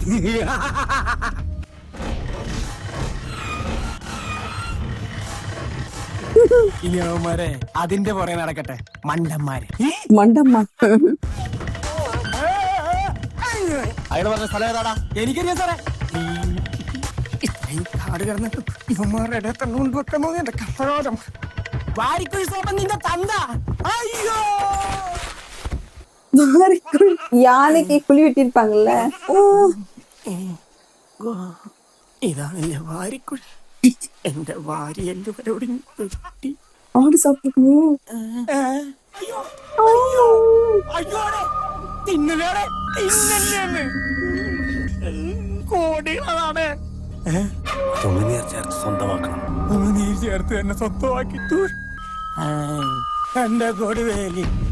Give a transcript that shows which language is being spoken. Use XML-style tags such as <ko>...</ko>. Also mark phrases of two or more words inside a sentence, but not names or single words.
<ml>ഇനിയവന്മാരെ അതിന്റെ പുറകെ നടക്കട്ടെ മണ്ടന്മാരെ. മണ്ടമ്മ. അയാൾ പറഞ്ഞ സ്ഥലം ഏതാടാ? എനിക്കറിയാം സാറേ. ഇത്രയും കാട് കിടന്നിട്ട് ഇവന്മാരുടെ ഇടയിൽ തന്നെ കൊണ്ടുവെക്കണോ എന്റെ കഷ്ടകാലം. വാരിക്കുഴി സോമൻ നിന്റെ തന്ത. അയ്യോ</ml> <ta>யானைக்கு குழி வெட்டிருப்பாங்கல்ல.</ta> <ml>ഇതാണല്ലേ വാരിക്കുഴി. എന്റെ വാരി എല്ലാവരോടും വെട്ടി</ml> <ta>ஆடு சாப்பிட்டுக்கணும்.</ta> <ml>അയ്യോടെ തിന്നലേടെ തിന്നല്ലേ കോടികളാണ്. ഉമിനീർ ചേർത്ത് സ്വന്തമാക്കണം. ഉമിനീർ ചേർത്ത് എന്നെ സ്വന്തമാക്കി എന്റെ കൊടുവേലി.</ml>